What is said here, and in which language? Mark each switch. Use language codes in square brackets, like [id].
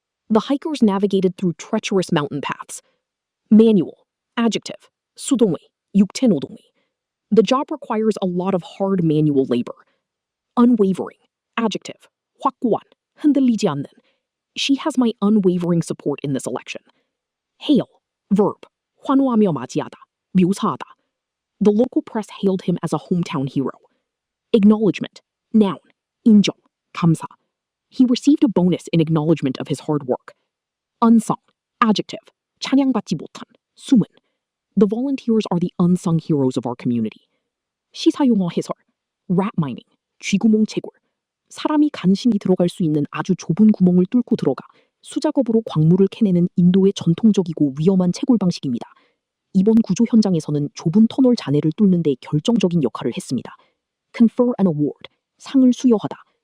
[en] The hikers navigated through treacherous mountain paths. Manual. Adjective. [ko] 수동의, 육체노동의. [en] The job requires a lot of hard manual labor. Unwavering. Adjective. [ko] 확고한, 흔들리지 않는. [en] She has my unwavering support in this election. Hail. Verb. [ko] 환호하며 맞이하다, 묘사하다. [en] The local press hailed him as a hometown hero. Acknowledgement. Noun. [ko] 인정, 감사. [en] He received a bonus in acknowledgement of his hard work. Unsung. Adjective. [ko] 찬양받지 못한, 숨은. [en] The volunteers are the unsung heroes of our community. [ko] 시사용어 해설. [en] Rat mining. [ko] 쥐구멍 채굴. 사람이 간신히 들어갈 수 있는 아주 좁은 구멍을 뚫고 들어가 수작업으로 광물을 캐내는 인도의 전통적이고 위험한 채굴 방식입니다. 이번 구조 현장에서는 좁은 터널 잔해를 뚫는 데 결정적인 역할을 했습니다. [en] Confer an award. [ko] 상을 수여하다.